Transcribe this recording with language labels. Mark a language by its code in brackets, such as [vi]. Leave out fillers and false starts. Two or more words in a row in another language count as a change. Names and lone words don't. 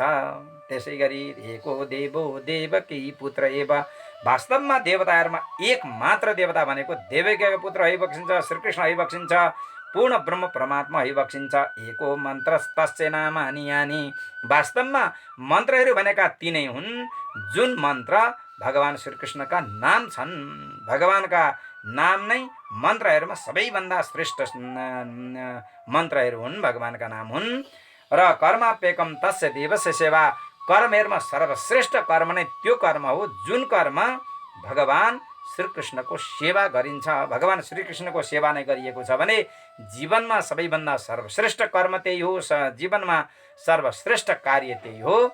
[ne] त्यसै गरी [sa] एको देवो देवकी पुत्र एव, [ne] वास्तवमा देवताहरूमा एक मात्र देवता भनेको देवकीको पुत्र भइबक्सिन्छ, श्रीकृष्ण भइबक्सिन्छ, पूर्ण ब्रह्म परमात्मा भइबक्सिन्छ। [sa] एको मन्त्र तस्य नामानि यानि, [ne] वास्तवमा मन्त्रहरू भनेका तीनै हुन् जुन मन्त्र भगवान श्रीकृष्णका नाम छन्। भगवानका नाम नै मन्त्रहरूमा सबैभन्दा श्रेष्ठ मन्त्रहरू हुन्, भगवानका नाम हुन्। र [sa] कर्माप्येकम तस्य देवस्य सेवा, [ne] कर्महरूमा सर्वश्रेष्ठ कर्म नै त्यो कर्म हो जुन कर्म भगवान श्रीकृष्णको सेवा गरिन्छ। भगवान श्रीकृष्णको सेवा नै गरिएको छ भने जीवनमा सबैभन्दा सर्वश्रेष्ठ कर्म त्यही हो, जीवनमा सर्वश्रेष्ठ कार्य त्यही हो।